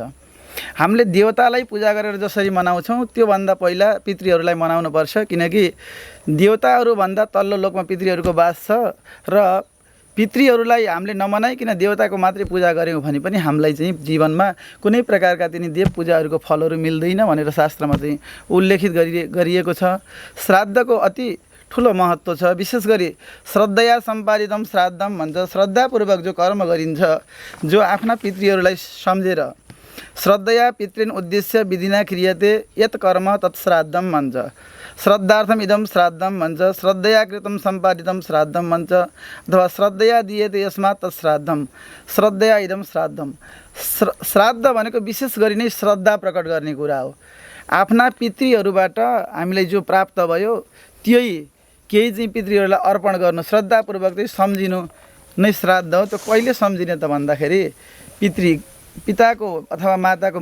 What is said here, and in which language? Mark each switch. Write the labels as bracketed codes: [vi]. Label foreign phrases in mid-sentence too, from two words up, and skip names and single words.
[ne] हामीले देवतालाई पूजा गरेर जसरी मनाउँछौँ त्योभन्दा पहिला पितृहरूलाई मनाउनुपर्छ, किनकि देवताहरूभन्दा तल्लो लोकमा पितृहरूको वास छ र पितृहरूलाई हामीले नमनाइकन देवताको मात्रै पूजा गऱ्यौँ भने पनि हामीलाई चाहिँ जीवनमा कुनै प्रकारका तिनी देव पूजाहरूको फलहरू मिल्दैन भनेर शास्त्रमा चाहिँ उल्लेखित गरिएको छ। श्राद्धको अति ठुलो महत्त्व छ। विशेष गरी [sa] श्रद्धया सम्पादितम श्राद्धम [ne] भन्छ। श्रद्धापूर्वक जो कर्म गरिन्छ, जो आफ्ना पितृहरूलाई सम्झेर [sa] श्रद्धया पितृन् उद्देश्य विधिना क्रियते यत् कर्म तत् श्राद्धम [ne] भन्छ। [sa] श्रद्धार्थम इदम श्राद्धम भन्छ। श्रद्धया कृतम सम्पादितम श्राद्धम भन्छ, अथवा श्रद्धया दिएते यस्मात् तत् श्राद्धम, श्रद्धया इदम श्राद्धम। [ne] श्राद्ध भनेको विशेष गरी नै श्रद्धा प्रकट गर्ने कुरा हो। आफ्ना पितृहरूबाट हामीलाई जो प्राप्त भयो त्यही केही चाहिँ पितृहरूलाई अर्पण गर्नु, श्रद्धापूर्वक चाहिँ सम्झिनु नै श्राद्ध हो। त्यो कहिले सम्झिने त भन्दाखेरि पिताको अथवा माताको